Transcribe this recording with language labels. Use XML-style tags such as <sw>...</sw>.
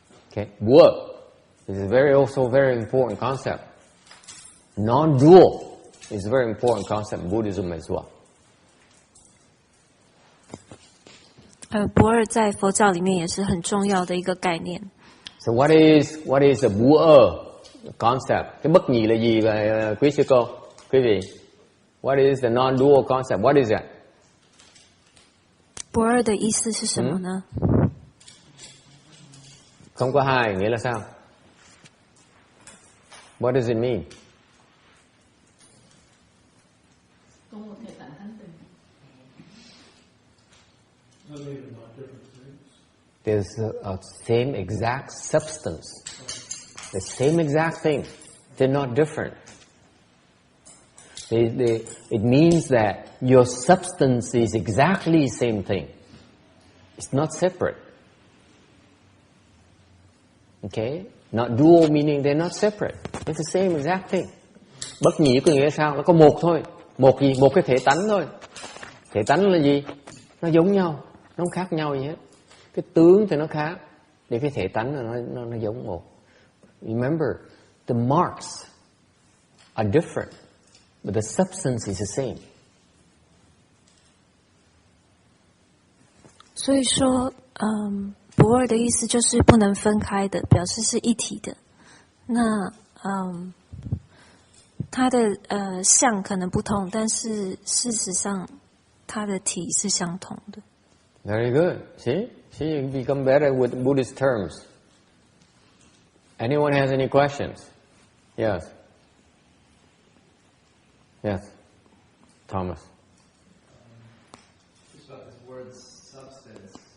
<en>Okay, Wu is also very important concept. Non-dual is a very important concept in Buddhism as well.</en> <zh>不二在佛教里面也是很重要的一个概念。</zh> <en>So what is a 不二 concept?</en> <vi>Cái bất nhị là gì vậy, quý sư cô, quý vị?</vi> <en>What is the non-dual concept? What is that?</en> <zh>不二的意思是什么呢？</zh> <vi>Không có hai nghĩa là sao?</vi> <en>What does it mean? There's a same exact substance, the same exact thing, They're not different. It means that your substance is exactly the same thing. It's not separate. Okay? Not dual meaning they're not separate. It's the same exact thing.</en> <vi>Bất nhị có nghĩa là sao? Nó có một thôi. Một gì? Một cái thể tánh thôi. Thể tánh là gì? Nó giống nhau. Nó không khác nhau gì hết. Cái tướng thì nó khác. Để cái thể tánh là nó giống một.</vi> <en>Remember, the marks are different, but the substance is the same.</en> <zh>所以说，不二的意思就是不能分开的，表示是一体的。那它的相可能不同，但是事实上它的体是相同的。</zh> <en>Very good. See, you become better with Buddhist terms. Anyone has any questions? Yes. Yes. Thomas. Just about this word substance.</en>